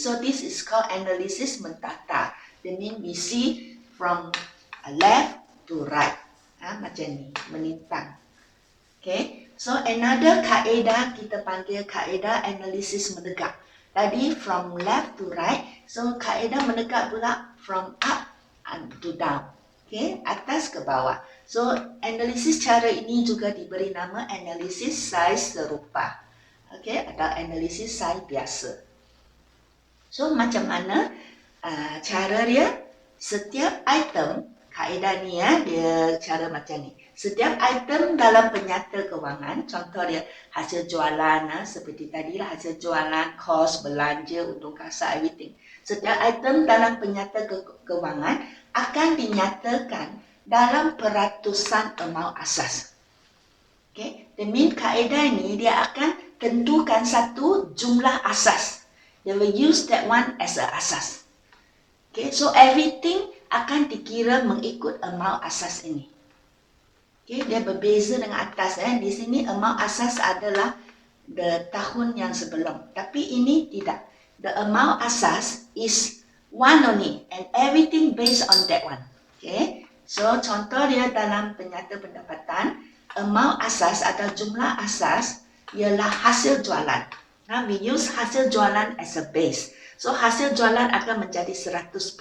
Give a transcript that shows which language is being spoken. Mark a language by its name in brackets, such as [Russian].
[English] So this is called analysis mentata. That means we see from left to right. [Malay] Macam ni, melintang. Okay. [English] So, another [Malay] kaedah kita panggil kaedah analisis menegak. Tadi [English] from left to right. So, [Malay] kaedah menegak pula [English] from up to down. [Malay] Okay, atas ke bawah. So, analisis cara ini juga diberi nama analisis saiz serupa. Okay, atau analisis saiz biasa. So, macam mana cara dia? Setiap item, kaedah ni dia cara macam ni. Setiap item dalam penyata kewangan, contoh dia hasil jualan, seperti tadi lah hasil jualan, kos, belanja, untung kasar, everything. Setiap item dalam penyata kewangan akan dinyatakan dalam peratusan amount asas. [English] Okay, that means [Malay] kaedah ni dia akan tentukan satu jumlah asas. [English] They will use that one as a asas. [Malay] Okay, so everything akan dikira mengikut amount asas ini. Okay, dia berbeza dengan atas. Di sini amount asas adalah the tahun yang sebelum. Tapi ini tidak. The amount asas is [English] one only and everything based on that one. Okay. [Malay] So contoh dia dalam penyata pendapatan, amount asas atau jumlah asas ialah hasil jualan. [English] Now we use hasil jualan as a base. [Malay] So hasil jualan akan menjadi 100%.